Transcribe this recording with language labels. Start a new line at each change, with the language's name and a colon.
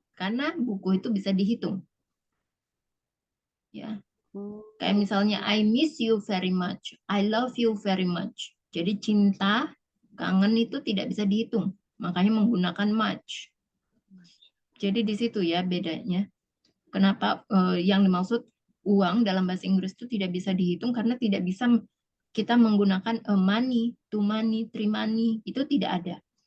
Indonesian: Karena buku itu bisa dihitung. Ya. Kayak misalnya
English: I miss you very much, I love you very much.
Indonesian: Jadi cinta, kangen itu tidak bisa dihitung. Makanya menggunakan much. Jadi di situ ya bedanya. Kenapa yang dimaksud uang dalam bahasa Inggris itu tidak bisa dihitung karena tidak bisa kita menggunakan money, two money, three money, itu tidak ada.